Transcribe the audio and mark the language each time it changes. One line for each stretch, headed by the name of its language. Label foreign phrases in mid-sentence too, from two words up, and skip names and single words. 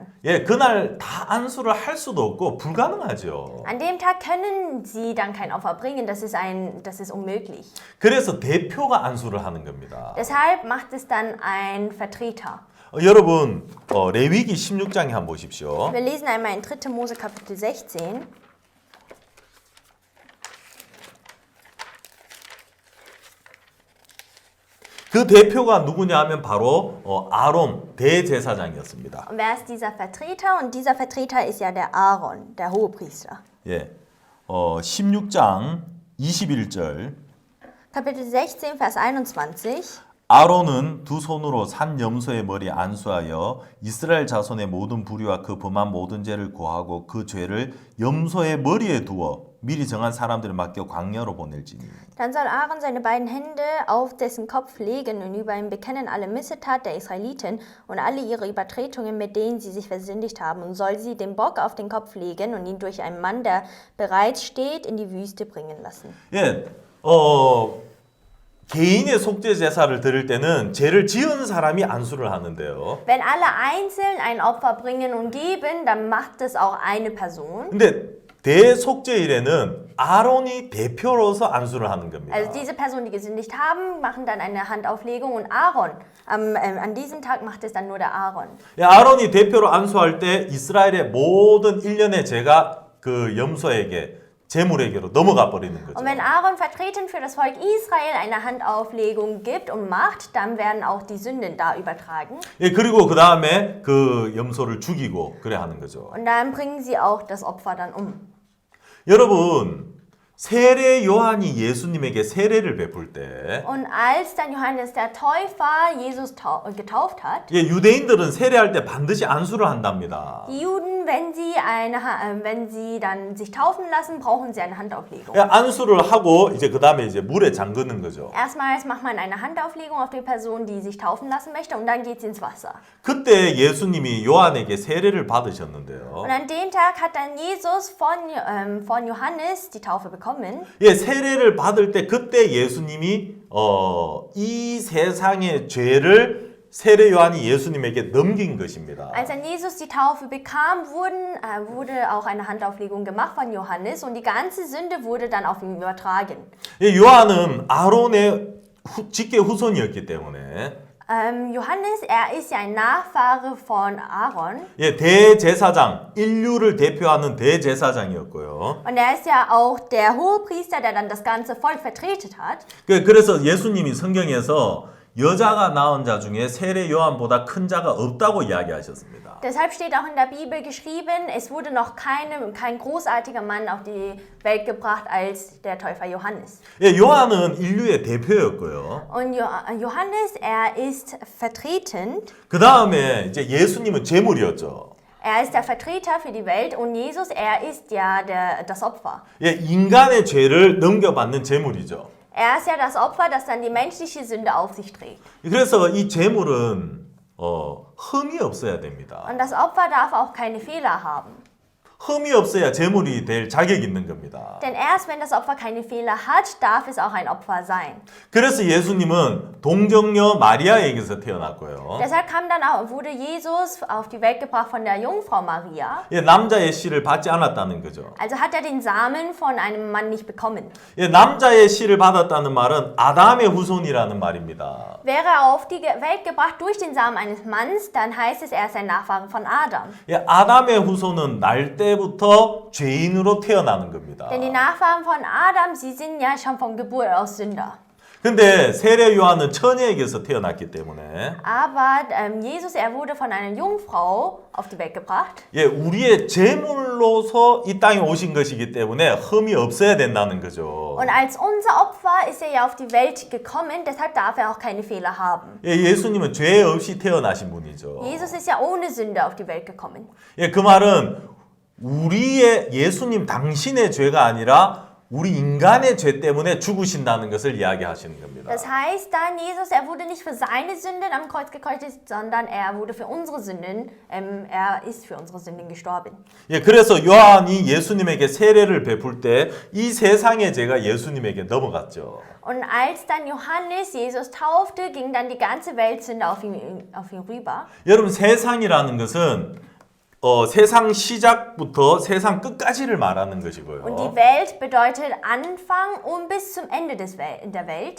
Korean: 예, 그날 다 안수를 할 수도 없고 불가능하죠.
German: An dem Tag können sie dann kein Opfer bringen, das ist unmöglich.
Korean: 그래서 대표가 안수를 하는 겁니다.
German: Deshalb macht es dann ein Vertreter.
Korean: 여러분 레위기 16장에 한번 보십시오.
German: Wir lesen einmal in 3. Mose Kapitel 16.
Korean: 그 대표가 누구냐 하면 바로 아론 대제사장이었습니다.
German: Und wer ist dieser Vertreter? Und dieser Vertreter ist ja der Aaron, der Hohepriester.
Korean: 예, 16장 21절.
German: Kapitel 16, Vers 21.
Korean: 아론은 두 손으로 산 염소의 머리 안수하여 이스라엘 자손의 모든 불의와 그 범한 모든 죄를 고하고 그 죄를 염소의 머리에 두어 미리 정한 사람들을 맡겨 광야로 보낼지니.
German: Dann soll Aaron seine beiden Hände auf dessen Kopf legen und über ihn bekennen alle Missetat der Israeliten und alle ihre Übertretungen, mit denen sie sich versündigt haben, und soll sie den Bock auf den Kopf legen und ihn durch einen Mann, der bereits steht, in die Wüste bringen lassen.
Korean: 예, 개인의 속죄 제사를 드릴 때는 죄를 지은 사람이 안수를 하는데요.
German: Wenn alle einzeln ein Opfer bringen und geben, dann macht es auch eine Person.
Korean: 근데 대속죄일에는 아론이 대표로서 안수를 하는 겁니다.
German: Also diese Personen, die gesündigt haben, machen dann eine Handauflegung und Aaron, an diesem Tag macht es dann nur der Aaron.
Korean: 예, 아론이 대표로 안수할 때 이스라엘의 모든 일련의 죄가 그 염소에게 제물에게로 넘어가 버리는 거죠.
German: Und wenn Aaron vertreten für das Volk Israel eine Handauflegung gibt und macht, dann werden auch die Sünden da übertragen.
Korean: 예, 그리고 그 다음에 그 염소를 죽이고 그래 하는 거죠.
German: Und dann bringen sie auch das Opfer dann um.
Korean: 여러분, 세례 요한이 예수님에게 세례를 베풀 때
German: Und als dann Johannes der Täufer Jesus getauft hat,
Korean: 예, 유대인들은 세례할 때 반드시 안수를 한답니다.
German: die Juden, wenn sie dann sich taufen lassen, brauchen sie eine Handauflegung.
Korean: 예, 안수를 하고 이제 그 다음에 이제 물에 잠그는 거죠.
German: Erstmals macht man eine Handauflegung auf die Person, die sich taufen lassen möchte, und dann geht sie ins Wasser.
Korean: 그때 예수님이 요한에게 세례를 받으셨는데요.
German: Und an dem Tag hat dann Jesus von Johannes die Taufe bekommen.
Korean: 예, 세례를 받을 때 그때 예수님이 이 세상의 죄를 세례 요한이 예수님에게 넘긴 것입니다.
German: Als dann Jesus die Taufe bekam, wurde auch eine Handauflegung gemacht von Johannes und die ganze Sünde wurde dann auf ihn übertragen.
Korean: 예, 요한은 아론의 직계 후손이었기 때문에
German: Johannes, er ist ja ein Nachfahre von Aaron.
Korean: 예, 대제사장, 인류를 대표하는 대제사장이었고요.
German: Und er ist ja auch der Hohepriester, der dann das ganze Volk vertreten hat.
Korean: 그래서 예수님이 성경에서 여자가 낳은 자 중에 세례 요한보다 큰 자가 없다고 이야기하셨습니다.
German: Deshalb steht auch in der Bibel geschrieben, es wurde noch kein großartiger Mann auf die Welt gebracht als der Täufer Johannes.
Korean: 예, 요한은 인류의 대표였고요.
German: Und Johannes, er ist vertretend.
Korean: 그 다음에 이제 예수님은 제물이었죠.
German: Er ist der Vertreter für die Welt und Jesus, er ist ja das Opfer.
Korean: 예, 인간의 죄를 넘겨받는 제물이죠.
German: Er ist ja das Opfer, das dann die menschliche Sünde auf sich trägt.
Korean: 그래서 이 제물은 흠이 없어야 됩니다.
German: Und das Opfer darf auch keine Fehler haben.
Korean: 흠이 없어야 제물이 될 자격이 있는 겁니다.
German: Denn erst wenn das Opfer keine Fehler hat, darf es auch ein Opfer sein.
Korean: 그래서 예수님은 동정녀 마리아에게서 태어났고요.
German: Deshalb wurde Jesus auf die Welt gebracht von der Jungfrau Maria.
Korean: 예, 남자의 씨를 받지 않았다는 거죠.
German: Also hat er den Samen von einem Mann nicht bekommen.
Korean: 예, 남자의 씨를 받았다는 말은 아담의 후손이라는 말입니다.
German: Wäre er auf die Welt gebracht durch den Samen eines Mannes, dann heißt es, er ist ein Nachfahre von Adam.
Korean: 예, 아담의 후손은 날 때부터 죄인으로 태어나는 겁니다.
German: Denn die Nachfahren von Adam, sie sind ja schon von Geburt aus Sünder.
Korean: 근데 세례 요한은 처녀에게서 태어났기 때문에
German: Aber Jesus, er wurde von einer Jungfrau auf die Welt gebracht.
Korean: 예, 우리의 제물로서 이 땅에 오신 것이기 때문에 흠이 없어야 된다는 거죠.
German: Und als unser Opfer ist er ja auf die Welt gekommen, deshalb darf er auch keine Fehler haben.
Korean: 예, 예수님은 죄 없이 태어나신 분이죠.
German: Jesus ist ja ohne Sünde auf die Welt gekommen.
Korean: 예, 그 말은 우리의 예수님 당신의 죄가 아니라 우리 인간의 죄 때문에 죽으신다는 것을 이야기하시는 겁니다.
German: Das heißt dann, Jesus, er wurde nicht für seine Sünden am Kreuz gekreuzigt, sondern er wurde für unsere Sünden, er ist für unsere Sünden gestorben.
Korean: 예, 그래서 요한이 예수님에게 세례를 베풀 때 이 세상의 죄가 예수님에게 넘어갔죠.
German: Und als dann Johannes Jesus taufte, ging dann die ganze Weltsünde auf ihn rüber.
Korean: 여러분 세상이라는 것은 세상 시작부터 세상 끝까지를 말하는
German: Und
Korean: 것이고요.
German: die Welt bedeutet Anfang und bis zum Ende der Welt.